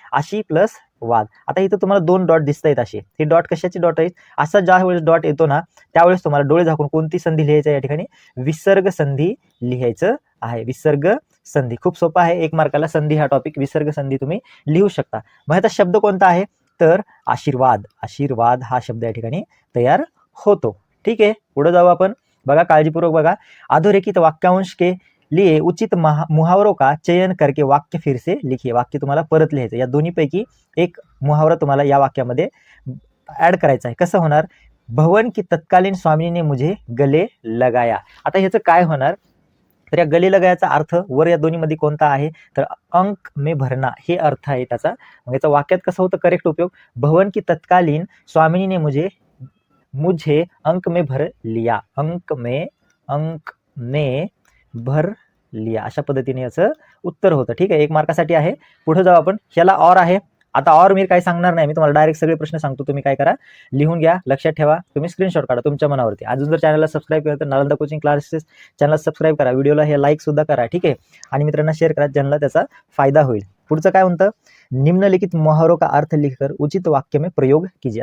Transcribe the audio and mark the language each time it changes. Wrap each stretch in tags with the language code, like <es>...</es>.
<mr>आशी प्लस वाद. आता इथं तुम्हाला 2 डॉट दिसत आहेत. असे हे डॉट कशाचे डॉट आहेत, असा ज्यावेळेस डॉट येतो ना, त्यावेळेस तुम्हाला डोळे झाकून कोणती संधी लिहायचं या ठिकाणी, विसर्ग संधी लिहायचं आहे. विसर्ग संधी खूप सोपा आहे. 1 मार्काला संधी हा टॉपिक, विसर्ग संधी तुम्ही लिहू शकता. मग ह्याचा शब्द कोणता आहे, तर आशीर्वाद हा शब्द या ठिकाणी तयार होतो. ठीक आहे. पुढे जाऊ आपण. बघा काळजीपूर्वक बघा.</mr> <hi>अधोरेखित वाक्यांश के लिए उचित मुहावरों का चयन करके वाक्य फिर से लिखिए.</hi> <mr>वाक्य तुम्हाला परत लिहायचं. या दोन्हीपैकी एक मुहावरा तुम्हाला या वाक्यामध्ये ऍड करायचा आहे. कसं होणार,</mr> <hi>भवन की तत्कालीन स्वामिनी ने मुझे गले लगाया.</hi> <mr>आता ह्याचं काय होणार, तर या गले लगायाचा अर्थ वर या दोन्हीमध्ये कोणता आहे, तर</mr> <hi>अंक में भरना</hi> <mr>हे अर्थ आहे त्याचा. मग याचा वाक्यात कसं होतं करेक्ट उपयोग,</mr> <hi>भवन की तत्कालीन स्वामिनी ने मुझे अंक में भर लिया. अंक में भर लिया</hi> <mr>अशा पद्धतीने याचं उत्तर होतं. ठीक आहे. 1 मार्कासाठी आहे. पुढे जाऊ आपण. ह्याला और आहे. आता और मी काय सांगणार नाही, मी तुम्हाला डायरेक्ट सगळे प्रश्न सांगतो. तुम्ही काय करा, लिहून घ्या, लक्षात ठेवा, तुम्ही स्क्रीनशॉट काढा तुमच्या मनावरती. अजून जर चॅनलला सबस्क्राईब केलं तर Nalanda coaching classes channel subscribe करा, व्हिडिओला हे लाईक सुद्धा करा. ठीक आहे. आणि मित्रांना शेअर करा ज्यांना त्याचा फायदा होईल. पुढचं काय म्हणतं,</mr> <hi>निम्नलिखित मुहावरों का अर्थ लिखकर उचित वाक्य में प्रयोग कीजिए.</hi>